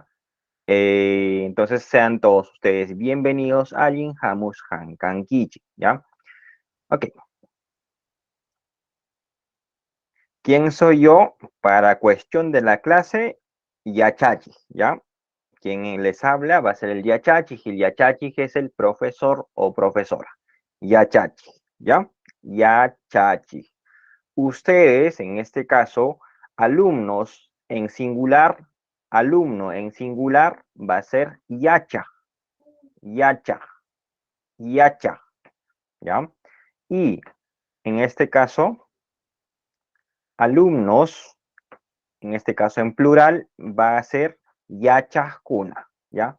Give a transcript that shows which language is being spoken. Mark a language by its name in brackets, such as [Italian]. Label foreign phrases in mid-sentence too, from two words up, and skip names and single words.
[Spanish] Entonces sean todos ustedes bienvenidos a [Quechua] Hamus Hankankichi, [Spanish] ¿ya? Ok, ¿quién soy yo? Para cuestión de la clase, Yachachi, ¿ya? Quien les habla va a ser el Yachachi, y el Yachachi es el profesor o profesora. Yachachi, ¿ya? Yachachi. Ustedes, en este caso, alumnos en singular, alumno en singular va a ser Yacha, Yacha, Yacha, ¿ya? Y en este caso, alumnos, en este caso en plural, va a ser Yachajkuna, ¿ya?